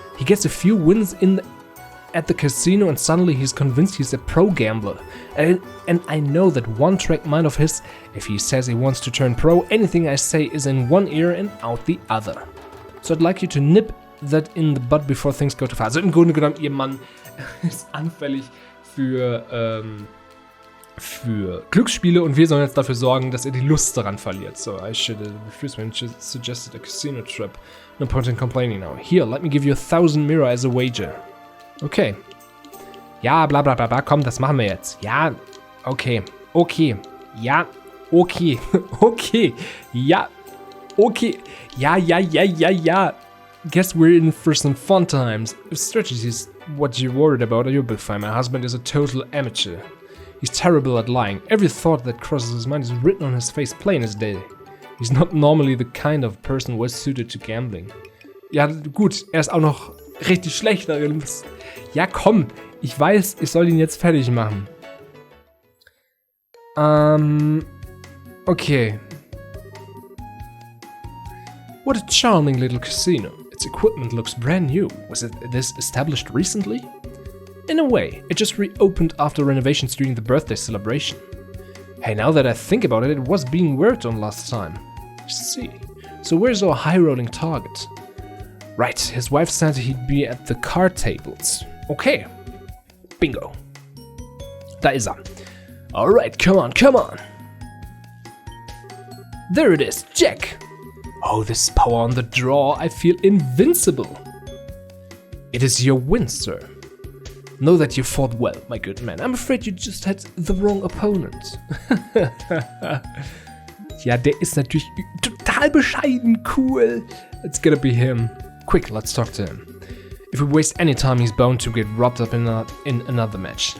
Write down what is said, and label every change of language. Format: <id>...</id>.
<en>He gets a few wins at the casino and suddenly he's convinced he's a pro gambler. And I know that one-track mind of his, if he says he wants to turn pro, anything I say is in one ear and out the other. So I'd like you to nip that in the bud before things go too far.</en> <de>Also im Grunde genommen, ihr Mann ist anfällig für Glücksspiele und wir sollen jetzt dafür sorgen, dass er die Lust daran verliert.</de> <en>So, I should refuse when she suggested a casino trip. No point in complaining now. Here, let me give you 1,000 Mirror as a wager. Okay.</en> <de>Ja, bla bla bla bla, komm, das machen wir jetzt. Ja, okay. Okay. Ja, okay. Okay. Ja, okay. Ja.</de> <en>Guess we're in for some fun times. If strategy is what you're worried about, you'll be fine. My husband is a total amateur. He's terrible at lying. Every thought that crosses his mind is written on his face, plain as day. He's not normally the kind of person well suited to gambling.</en> <de>Ja, gut, er ist auch noch richtig schlecht darin. Ja, komm, ich weiß, ich soll ihn jetzt fertig machen.</de> <en>Okay. What a charming little casino. Its equipment looks brand new. Was this established recently? In a way, it just reopened after renovations during the birthday celebration. Hey, now that I think about it, it was being worked on last time. I see. So where's our high-rolling target? Right, his wife said he'd be at the card tables.</en> <de>Okay. Bingo. Da ist er.</de> <en>Alright, come on. There it is, Jack. Oh, this power on the draw, I feel invincible. It is your win, sir. Know that you fought well, my good man. I'm afraid you just had the wrong opponent.</en> <de>Ja, der ist natürlich total bescheiden cool.</de> <en>It's gonna be him. Quick, let's talk to him. If we waste any time, he's bound to get wrapped up in another match.</en>